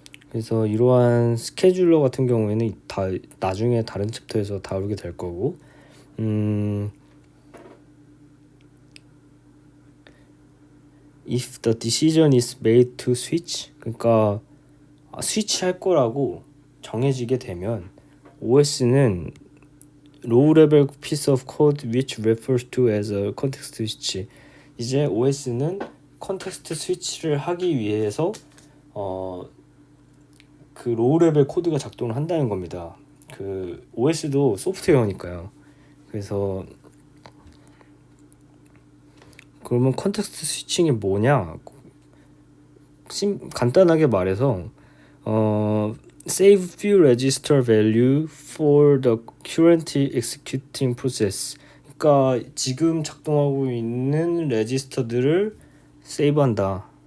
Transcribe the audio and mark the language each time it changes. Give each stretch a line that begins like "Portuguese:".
Korean: 그래서 이러한 스케줄러 같은 경우에는 다 나중에 다른 챕터에서 다루게 될 거고,
English: if the decision is made to switch,
Korean: 그러니까 스위치할 거라고 정해지게 되면 OS는
English: low level piece of code which refers to as a context switch.
Korean: 이제 OS는 컨텍스트 스위치를 하기 위해서 그 로우 레벨 코드가 작동을 한다는 겁니다. 그 OS도 소프트웨어니까요. 그래서 그러면 컨텍스트 스위칭이 뭐냐? 간단하게 말해서
English: save few register value for the currently executing process.
Korean: 그러니까 지금 작동하고 있는 레지스터들을 세이브한다.